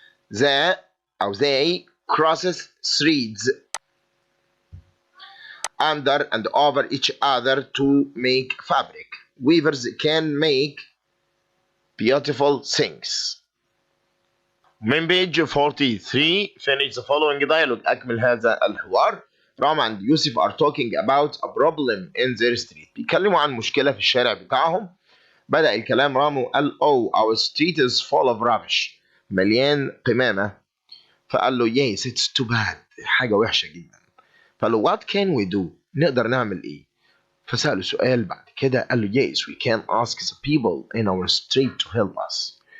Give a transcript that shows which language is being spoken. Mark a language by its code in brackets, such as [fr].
[en] They crosses threads under and over each other to make fabric. Weavers can make beautiful things. [ar] من [en] page 43 finish the following dialogue. [ar] أكمل هذا الحوار. [en] Ram and يوسف are talking about a problem in their street. [ar] بيتكلموا عن مشكلة في الشارع بتاعهم. بدأ الكلام رام وقال [en] oh our street is full of rubbish. [ar] مليان قمامة. فقال له [en] yes it's too bad. [ar] حاجة وحشة جدا. فقال له [en] what can we do؟ [ar] نقدر نعمل إيه؟ فسأله سؤال بعد كده قال له [en] yes we can ask the people in our street to help us.